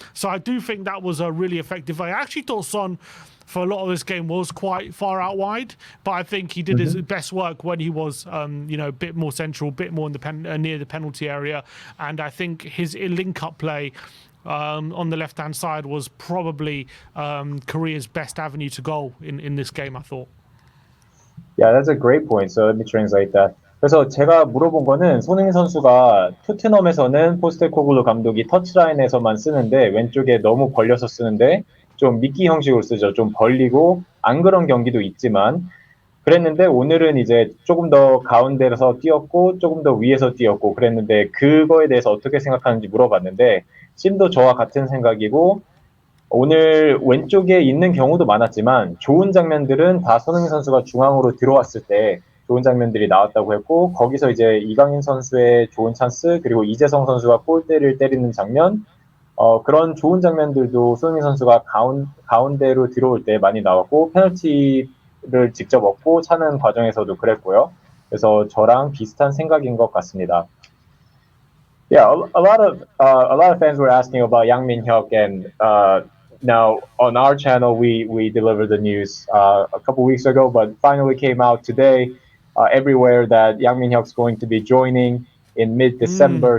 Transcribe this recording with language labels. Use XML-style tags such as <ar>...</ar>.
<en>So I do think that was a really effective. I actually thought Son for a lot of this game was quite far out wide, but I think he did his best work when he was a bit more central, a bit more in the near the penalty area. And I think his link-up play on the left-hand side was probably Korea's best avenue to goal in this game, I thought. Yeah, that's a great point. So let me translate that.</en> <ko>그래서 제가 물어본 거는 손흥민 선수가 토트넘에서는 포스테코글루 감독이 터치라인에서만 쓰는데 왼쪽에 너무 벌려서 쓰는데 좀 미끼 형식으로 쓰죠. 좀 벌리고 안 그런 경기도 있지만 그랬는데 오늘은 이제 조금 더 가운데서 뛰었고 조금 더 위에서 뛰었고 그랬는데 그거에 대해서 어떻게 생각하는지 물어봤는데 심도 저와 같은 생각이고 오늘 왼쪽에 있는 경우도 많았지만 좋은 장면들은 다 손흥민 선수가 중앙으로 들어왔을 때 좋은 장면들이 나왔다고 했고 거기서 이제 이강인 선수의 좋은 찬스 그리고 이재성 선수가 골대를 때리는 장면 그런 좋은 장면들도 손흥민 선수가 가운데로 들어올 때 많이 나왔고 페널티를 직접 얻고 차는 과정에서도 그랬고요. 그래서 저랑 비슷한 생각인 것 같습니다.</ko> <en>Yeah, a lot of fans were asking about Yang Min-hyuk and now on our channel we delivered the news a couple weeks ago, but finally came out today everywhere that Yang Min-hyuk's going to be joining in mid-December.</en>